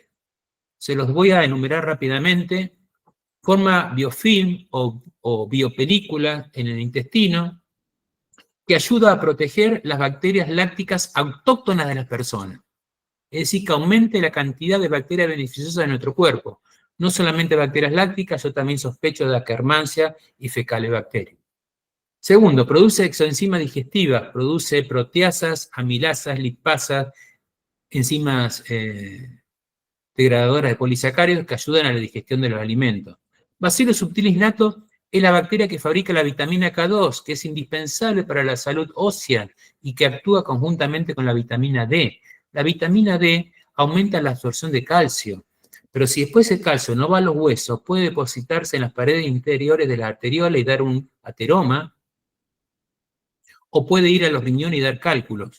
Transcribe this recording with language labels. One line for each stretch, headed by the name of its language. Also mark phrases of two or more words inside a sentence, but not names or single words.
Spanish: Se los voy a enumerar rápidamente. Forma biofilm o biopelícula en el intestino, que ayuda a proteger las bacterias lácticas autóctonas de las personas. Es decir, que aumente la cantidad de bacterias beneficiosas de nuestro cuerpo. No solamente bacterias lácticas, yo también sospecho de Akkermansia y Fecalibacterium. Segundo, produce exoenzimas digestivas, produce proteasas, amilasas, lipasas, enzimas degradadoras de polisacáridos que ayudan a la digestión de los alimentos. Bacillus subtilis nato es la bacteria que fabrica la vitamina K2, que es indispensable para la salud ósea y que actúa conjuntamente con la vitamina D. La vitamina D aumenta la absorción de calcio, pero si después el calcio no va a los huesos, puede depositarse en las paredes interiores de la arteriola y dar un ateroma, o puede ir a los riñones y dar cálculos.